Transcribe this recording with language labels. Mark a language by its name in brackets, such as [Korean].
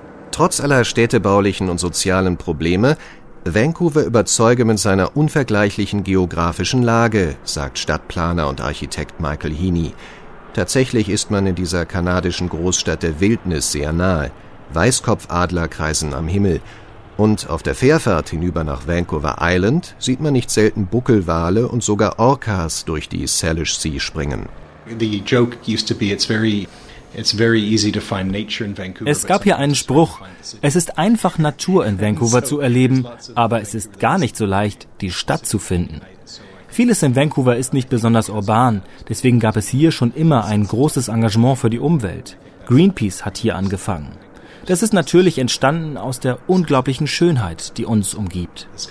[German] Trotz aller städtebaulichen und sozialen Probleme, Vancouver überzeuge mit seiner unvergleichlichen geografischen Lage, sagt Stadtplaner und Architekt Michael Heaney. Tatsächlich ist man in dieser kanadischen Großstadt der Wildnis sehr nahe. Weißkopfadler kreisen am Himmel. Und auf der Fährfahrt hinüber nach Vancouver Island sieht man nicht selten Buckelwale und sogar Orcas durch die Salish Sea springen. [English] The joke used to be, it's very easy to find nature in Vancouver. [German] Es gab hier einen Spruch: Es ist einfach, Natur in Vancouver zu erleben, aber es ist gar nicht so leicht, die Stadt zu finden. Vieles in Vancouver ist nicht besonders urban, deswegen gab es hier schon immer ein großes Engagement für die Umwelt. Greenpeace hat hier angefangen. Das ist natürlich entstanden aus der unglaublichen Schönheit, die uns umgibt.